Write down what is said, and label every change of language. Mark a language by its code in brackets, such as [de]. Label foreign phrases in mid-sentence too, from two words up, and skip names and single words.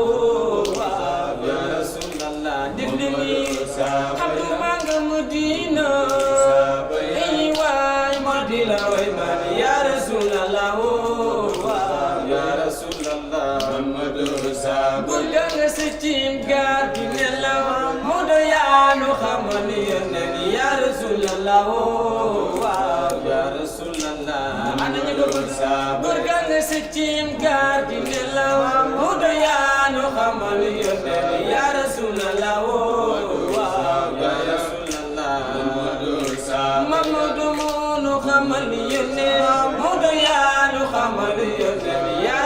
[wo] Abdumanga Medina ay waay Madina way man [ar] يا رسول الله يا رسول الله [wo] gudda nga sa cim gaar gi nelaw mu do yaanu xamal yónneen [ar] يا رسول الله يا رسول الله [wo] ana ñu ko gudda nga sa cim gaar gi nelaw mu do yaanu xamal yónneen [ar] يا رسول الله [wo] Mamadou munu xamal yónnee Maodo yaa nu xamal yónnee yaa